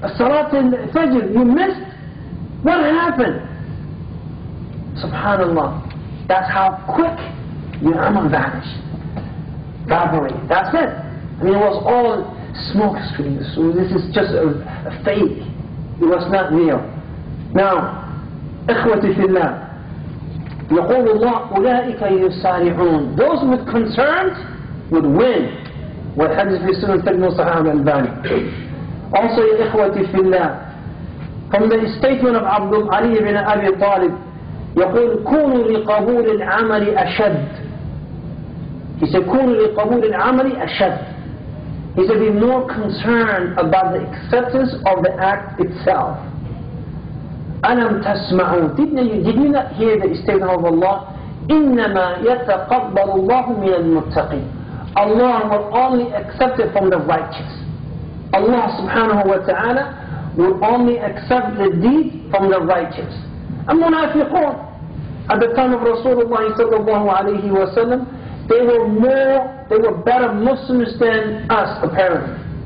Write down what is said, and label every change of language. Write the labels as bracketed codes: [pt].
[en] Salat al-Fajr, you missed? What happened? Subhanallah. That's how quick your amal vanished. Evaporate. That's it. I mean, it was all smoke screens. So this is just a fake. It was not real. [ar] Now, إخوتي في الله, يقول الله أولئك يسارعون. [en] Those with concerns would win. [ar] والحديث في سنة تجمع صحيح الألباني. [en] Also, [ar] يا إخوتي في الله, [en] from the statement of Abdul Ali ibn Abi Talib, [ar] يقول كونوا لقبول العمل أشد. [en] He said, [ar] كونوا لقبول العمل أشد. [en] He said, be more concerned about the acceptance of the act itself. [ar] ألم تسمعون. [en] Did you not hear the statement of Allah? [ar] إنما يتقبل الله من المتقين. [en] Allah will only accept it from the righteous. Allah subhanahu wa ta'ala will only accept the deed from the righteous. And munafiqun, at the time of Rasulullah sallallahu alayhi wa sallam, they were better Muslims than us, apparently.